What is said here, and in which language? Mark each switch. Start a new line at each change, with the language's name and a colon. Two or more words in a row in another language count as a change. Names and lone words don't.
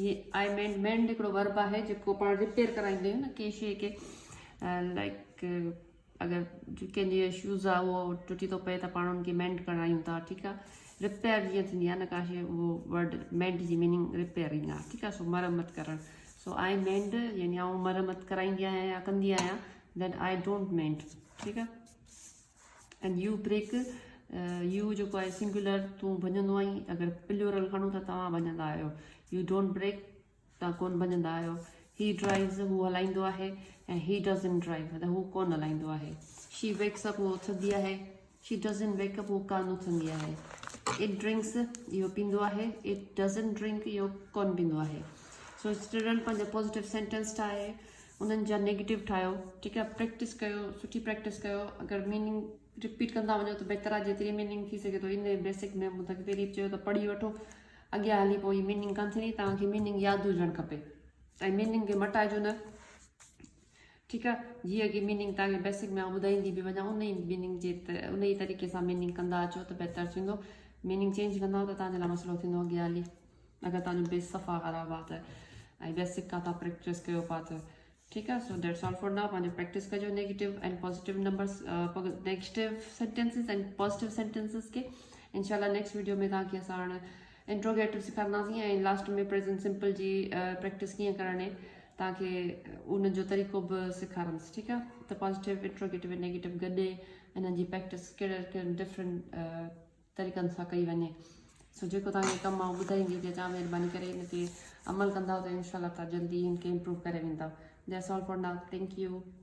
Sindhi: इहे
English: I mend
Sindhi: हिकिड़ो वर्ब आहे जेको पाण रिपेयर कराईंदा आहियूं न कंहिं शइ खे, लाइक अगरि कंहिंजे शूज़ आहे उहो टुटी थो पए त पाण उनखे मेंड करायूं था, ठीकु आहे। रिपेयर जीअं थींदी आहे न का शइ, उहो
English: word mend
Sindhi: जी
English: meaning repairing
Sindhi: आहे, ठीकु आहे। सो मरम्मत करणु। सो
English: I mend
Sindhi: यानी आउं मरम्मत कराईंदी आहियां या कंदी आहियां,
English: Then I don't mend,
Sindhi: ठीकु आहे।
English: and you break,
Sindhi: यू जेको आहे सिंगुलर, तूं भॼंदो आहीं। अगरि प्लूरल खणूं त तव्हां भॼंदा आहियो।
English: you don't break,
Sindhi: तव्हां कोन भॼंदा आहियो।
English: he drives,
Sindhi: हू हलाईंदो आहे। ऐं
English: he doesn't drive,
Sindhi: त हू कोन हलाईंदो आहे।
English: She wakes up,
Sindhi: उहो उथंदी आहे।
English: she doesn't wake up,
Sindhi: उहो कान उथंदी आहे।
English: It drinks,
Sindhi: इहो पींदो आहे।
English: it doesn't drink,
Sindhi: इहो कोन पींदो आहे।
English: so student
Sindhi: पंहिंजा
English: positive sentence
Sindhi: ठाहे उन्हनि जा नेगेटिव ठाहियो, ठीकु आहे। प्रैक्टिस कयो, सुठी प्रैक्टिस कयो। अगरि
English: meaning repeat
Sindhi: कंदा वञो त बहितर आहे, जेतिरी मीनिंग थी सघे थो। इन बेसिक में मूं तव्हांखे पहिरीं चयो त पढ़ी वठो, अॻियां हली पोइ मीनिंग कान थींदी। तव्हांखे मीनिंग यादि हुजणु खपे ऐं मीनिंग खे मटाइजो न, ठीकु आहे। जीअं की मीनिंग तव्हांखे बेसिक में ॿुधाईंदी बि वञा, उन ई मीनिंग जे उन ई तरीक़े सां मीनिंग कंदा अचो त बहितर थींदो।
English: meaning change
Sindhi: कंदा त तव्हांजे लाइ मसइलो थींदो अॻियां हली, अगरि तव्हांजो बेस सफ़ा ख़राबु आहे त, ऐं बेसिक खां तव्हां प्रैक्टिस कयो पिया त, ठीकु आहे।
English: So that's all for now.
Sindhi: पंहिंजो प्रैक्टिस कजो
English: negative and positive numbers, negative sentences and positive sentences
Sindhi: खे। इंशाल्लाह
English: next video
Sindhi: में तव्हांखे असां हाणे इंट्रोगेटिव सेखारींदासीं ऐं लास्ट में
English: present simple
Sindhi: जी प्रैक्टिस कीअं करणी, तव्हांखे उनजो तरीक़ो बि सेखारींदसि, ठीकु आहे। त पॉज़िटिव, इंट्रोगेटिव ऐं नेगेटिव गॾे इन्हनि जी प्रैक्टिस कहिड़े कहिड़े डिफरेंट तरीक़नि सां कई वञे। सो जेको तव्हांखे कमु मां ॿुधाईंदी त तव्हां महिरबानी करे हिन ते अमल कंदव त इंशाल्लाह तव्हां जल्दी हिन खे इम्प्रूव करे वेंदव।
English: That's all for now, thank you.